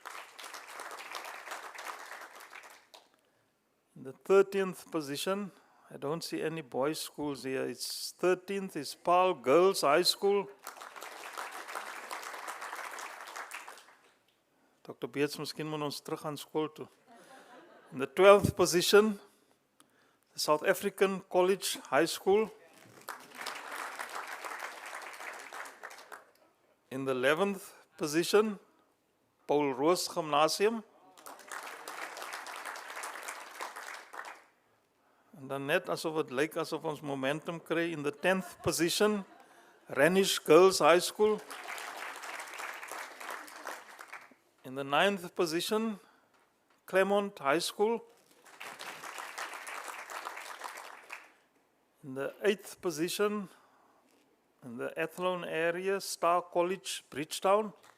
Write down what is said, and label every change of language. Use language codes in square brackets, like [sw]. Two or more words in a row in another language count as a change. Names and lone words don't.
[en] In the 13th position, I don't see any boys' schools here. It's 13th is Paarl Girls High School. Dr. Beets, [af] miskien moet ons terug aan skool toe. [en] In the 12th position, the South African College High School. In the 11th position, Paul Roos Gymnasium. [af] En dan net asof het lyk asof ons momentum kry, [en] in the 10th position, Ranish Girls High School. In the 9th position, Claremont High School. In the 8th position, in the Athlone area, Star College, Bridgetown.